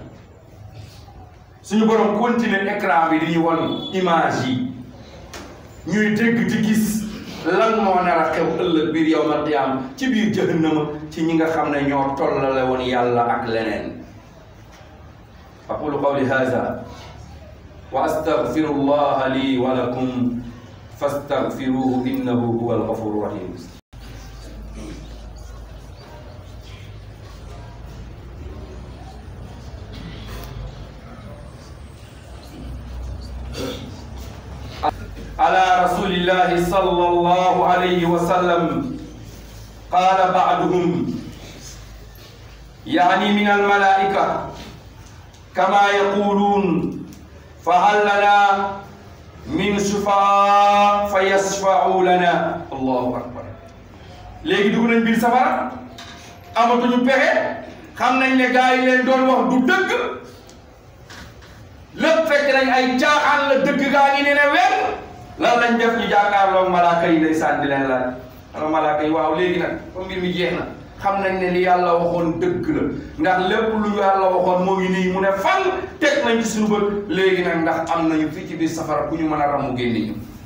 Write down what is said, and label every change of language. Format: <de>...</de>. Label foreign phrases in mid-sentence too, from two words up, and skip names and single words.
<wo>suñu borom continuer écran bi di ñu won image yi ñuy dégg di gis lan moo nar a xew ëllëg biir</wo> <ar>يوم القيامة</ar> <wo>ci biir jahannama ci ñi nga xam ne ñoo tollale woon yàlla ak leneen.</wo> <ar>أقول قولي هذا وأستغفر الله لي ولكم فاستغفروه إنه هو الغفور الرحيم. على رسول الله صلى الله عليه وسلم قال بعضهم يعني من الملائكة كما يقولون فهل لنا من شفعاء فيشفعوا لنا الله أكبر.</ar> <wo>léegi dugg nañ biir safara amatuñu pexe xam nañ ne gaa yi leen doon wax du dëgg lépp fekk nañ ay caaxaan la dëgg gaa ngi ne ne weer lan lañ def ñu jàkkaarloog malaaka yi ndeysaan di leen laaj alors malaaka yi waaw léegi nag comme mbir mi jeex na xam nañ ne li yàlla waxoon dëgg la ndax lépp lu yàlla waxoon moo ngi nii mu ne fan teg nañ ci suñu bët léegi nag ndax am nañu fii ci biir safara ku ñu mën a ramu génne ñu.</wo>